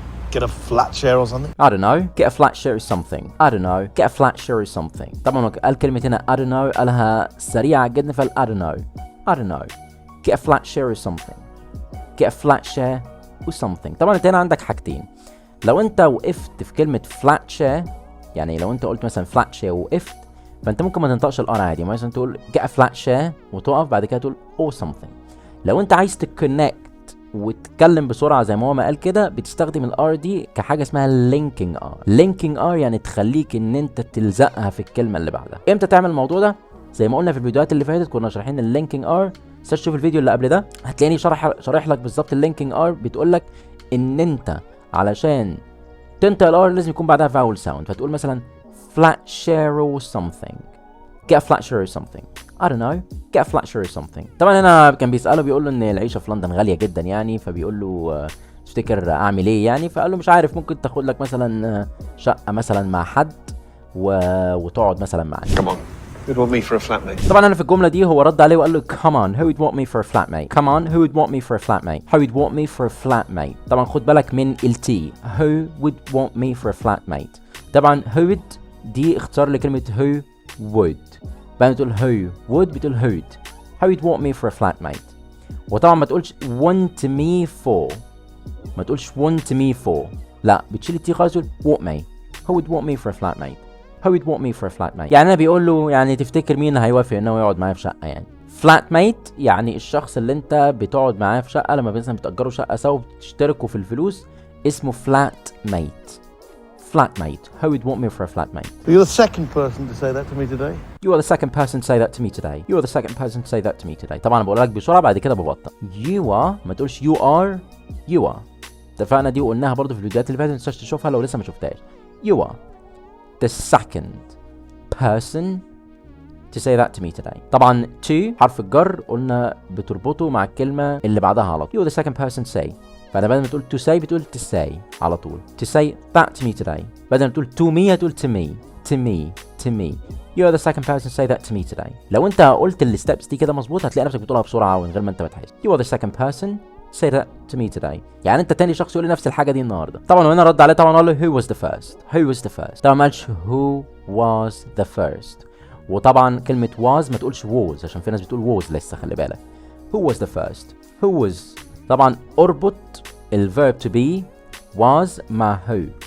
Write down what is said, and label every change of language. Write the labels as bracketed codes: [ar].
[en] Get a flat share or something. I don't know. Get a flat share or something. I don't know. Get a flat share or something. [ar] طبعا قال كلمة هنا [en] I don't know [ar] قالها سريعة جدا، فال I don't know. [en] I don't know. Get a flat share or something. Get a flat share or something. [ar] طبعا انت هنا عندك حاجتين. لو انت وقفت في كلمة flat share، يعني لو انت قلت مثلا flat share وقفت، فانت ممكن ما تنطقش الار عادي، مثلا تقول [en] get a flat share [ar] وتقف بعد كده تقول [en] or something. [ar] لو انت عايز تكونكت وتتكلم بسرعه زي ما هو ما قال كده، بتستخدم الار دي كحاجه اسمها لينكينج ار. لينكينج ار يعني تخليك ان انت تلزقها في الكلمه اللي بعدها. امتى تعمل الموضوع ده؟ زي ما قلنا في الفيديوهات اللي فاتت كنا شارحين اللينكينج ار. تشوف الفيديو اللي قبل ده هتلاقيني شارح لك بالظبط اللينكينج ار. بتقول لك ان انت علشان تنطق الار لازم يكون بعدها فاول ساوند، فتقول مثلا [en] flat share or something. get a flat share or something. I don't know. get a flat share or something. [ar] طبعا هنا كان بيسأله بيقول له ان العيشة في لندن غالية جدا يعني، فبيقول له تفتكر اعمل ايه يعني؟ فقال له مش عارف، ممكن تاخد لك مثلا شقة مثلا مع حد وتقعد مثلا معاه. [en] Come on. Who'd want me for a flatmate? [ar] طبعا انا في الجملة دي هو رد عليه وقال له [en] come on who would want me for a flatmate. come on who would want me for a flatmate. who would want me for a flatmate. [ar] طبعا خد بالك من التي. [en] who would want me for a flatmate. [ar] طبعا [en] who would [ar] دي اختصار لكلمة who would. بعدين بتقول [en] who would [ar] بتقول [en] who'd. how would want me for a flatmate. [ar] وطبعا ما تقولش [en] want me for، [ar] ما تقولش [en] want me [ar] for، لا بتشيل التي خالص تقول want me. [en] who would want me for a flatmate. who would want me for a flatmate. [ar] يعني انا بيقول له يعني تفتكر مين هيوافق انه يقعد معايا في شقه يعني. flatmate يعني الشخص اللي انت بتقعد معاه في شقه، لما مثلا بتأجروا شقه سوا بتشتركوا في الفلوس، اسمه flatmate. [en] flatmate. who would want me for a flatmate. You're the second person to say that to me today. You are the second person to say that to me today. You are the second person to say that to me today. [ar] طبعا بقول لك بسرعه بعد كده ببطأ. [en] You are [ar] ما تقولش [en] you are. You are. [ar] اتفقنا دي وقلناها برضو في الفيديوهات اللي فاتت، ما تنساش تشوفها لو لسه ما شفتهاش. [en] You are the second person to say that to me today. [ar] طبعا to حرف الجر قلنا بتربطه مع الكلمه اللي بعدها على طول. [en] You are the second person to say. [ar] فانا بدل ما تقول [en] to say [ar] بتقول to say على طول. [en] To say that to me today. [ar] بدل ما تقول [en] to me [ar] هتقول to me. [en] To me. To me. You are the second person to say that to me today. [ar] لو انت قلت الستبس دي كده مظبوط هتلاقي نفسك بتقولها بسرعه ومن غير ما انت بتحس. [en] You are the second person to say that to me today. [ar] يعني انت تاني شخص يقول لي نفس الحاجه دي النهارده. طبعا وهنا رد عليه طبعا قال له [en] who was the first. Who was the first. [ar] طبعا ما قالش [en] who was the first. [ar] وطبعا كلمه was ما تقولش was عشان في ناس بتقول was لسه، خلي بالك. [en] Who was the first. Who was. [ar] طبعا اربط الverb to be was مع who.